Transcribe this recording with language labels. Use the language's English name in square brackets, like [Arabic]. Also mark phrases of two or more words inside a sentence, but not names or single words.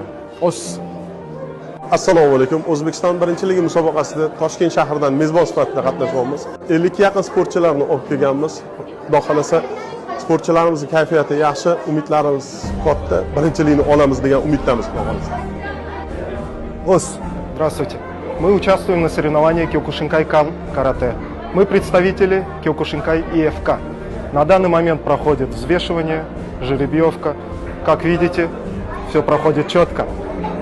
[Uzbek] Assalomu alaykum. O'zbekiston birinchiligi musobaqasida Toshkent shahridan mezbon sifatida qatnashyapmiz. 50 ga yaqin sportchilarni olib kelganmiz. Xudo xolasa sportchilarimizning kayfiyati yaxshi, umidlarimiz katta. Birinchilikni olamiz degan umiddamiz. [Russian] Здравствуйте. Мы участвуем на соревнованиях Кёкушинкай карате. Мы представители Кёкушинкай ИФК. На данный момент проходит взвешивание, жеребьевка. Как видите, все проходит четко.